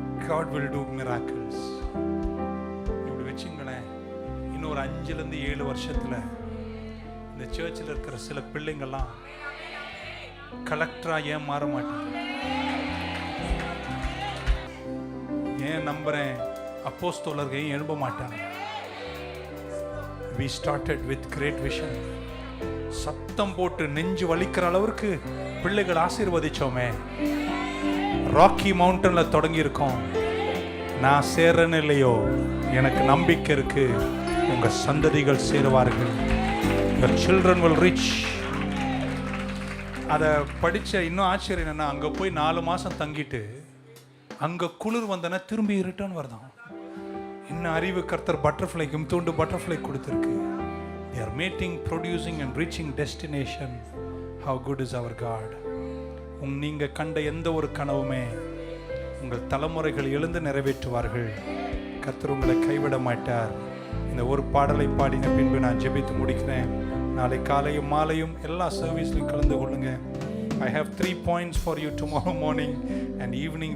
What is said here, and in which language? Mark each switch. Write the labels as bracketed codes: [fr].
[en] God will do miracles. [ta] இப்படி வச்சுங்களேன், இன்னொரு 5லேருந்து 7 வருஷத்துல இந்த சர்ச்சில் இருக்கிற சில பிள்ளைங்கள்லாம் கலெக்டரா ஏன் மாற மாட்டாங்க? ஏன் நம்புறேன், அப்போஸ்தலர்கள் ஏன் எழும்ப மாட்டாங்க? [en] We started with great vision. [ta] சத்தம் போட்டு நெஞ்சு வலிக்கிற அளவுக்கு பிள்ளைகள் ஆசீர்வதிச்சோமே. ராக்கி மவுண்டன்ல தொடங்கி இருக்கோம். நான் சேர்றேன்னு இல்லையோ, எனக்கு நம்பிக்கை இருக்கு, உங்க சந்ததிகள் சேருவார்கள். [en] Your children will reach. [ta] அதை படிச்ச இன்னும் ஆச்சரியம் என்னன்னா, அங்க போய் 4 மாசம் தங்கிட்டு அங்க குளிர் வந்தனா திரும்பி ரிட்டர்ன் வருதான். இன்னும் அறிவு கர்த்தர் பட்டர்ஃப்ளைக்கும் தூண்டு பட்டர்ஃப்ளை கொடுத்துருக்கு. [en] They are mating, producing and reaching destination. How good is our God. [ta] நீங்க கண்ட எந்த ஒரு கனவுமே உங்கள் தலைமுறைகள் எழுந்து நிறைவேற்றுவார்கள். கர்த்தர் உங்களை கைவிட மாட்டார். இந்த ஒரு பாடலை பாடின பின்பு நான் ஜெபித்து முடிக்கிறேன். நாளை காலையும் மாலையும் எல்லா சர்வீஸ்லையும் கலந்து கொள்ளுங்க. [en] I have 3 points for you tomorrow morning and evening.